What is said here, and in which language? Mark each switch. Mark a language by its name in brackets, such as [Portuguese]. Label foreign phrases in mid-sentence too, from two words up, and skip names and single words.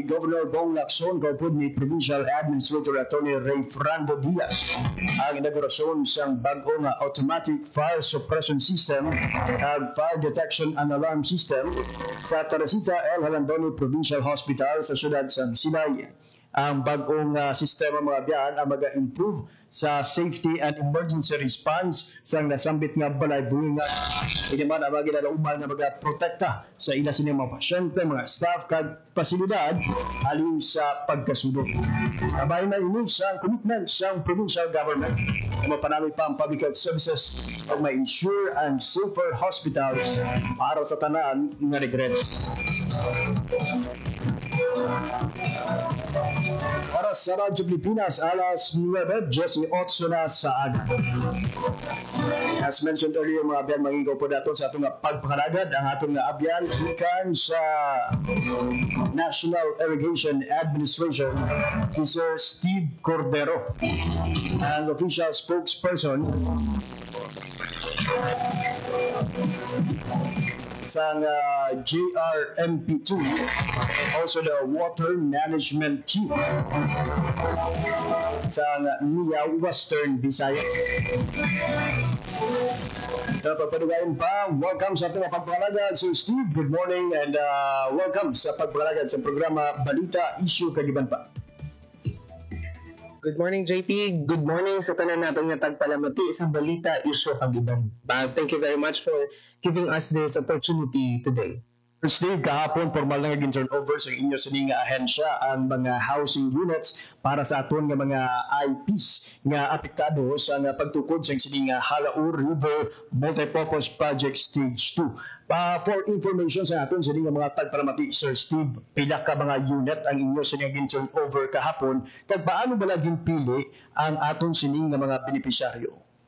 [Hiligaynon] Governor Bong Lacson, kaupod ni Provincial Administrator Attorney Ray Frando Diaz, ang inaugurasyon sa bagong [English] automatic fire suppression system at fire detection and alarm system [Hiligaynon] sa Teresita L. Halandoni Provincial Hospital sa siyudad sa Sinay. Ang bagong sistema mga biyan ang mag-improve sa [English] safety and emergency response [Hiligaynon] sa nasambit nga balay buhinga. Hindi man ang mga ginalauman nga mag-protekta sa ila sining mga pasyente, mga staff kag pasilidad alin sa pagkasudot. Kabay na ini sa commitment sa provincial government na mapanaloy pa ang [English] public health services [Hiligaynon] at ma-ensure ang [English] safer hospitals [Hiligaynon] para sa tanan nga regret. Para sa Radyo Pilipinas, alas 9:18 na sa aga. [English] As mentioned earlier, [Hiligaynon] mga abyan, mangingaw po natin sa atong pagpakalagad ang atong abyan ikan sa National Irrigation Administration, si Sir Steve Cordero, ang [English] official spokesperson [Hiligaynon] sa JRMP2 [English] and also the Water Management Chief [Hiligaynon] sa NIA Western Visayas. Papadugayin pa, welcome sa ating pagpapalagad. So Steve, [English] good morning and welcome [Hiligaynon] sa pagpapalagad sa programa Balita Issue Kagiban pa. [English] Good morning, JP. Good morning [Hiligaynon] sa tanan natin nga tagpalamati sa Balita Issue Kagiban. [English] Thank you very much for giving us this opportunity today. [Hiligaynon] Steve, kahapon formal na naging turnover sa inyo sa nga ahensya ang mga housing units para sa aton nga mga IPs nga apektado sa nga pagtukod sa sining Halaur River Multipurpose Project Stage 2. [English] For information [Hiligaynon] sa aton sa nga mga tagpalamati, Sir Steve, pila ka mga unit ang inyo sa naging turnover kahapon, kag paano ba naging pili ang aton sining nga mga benepisyaryo?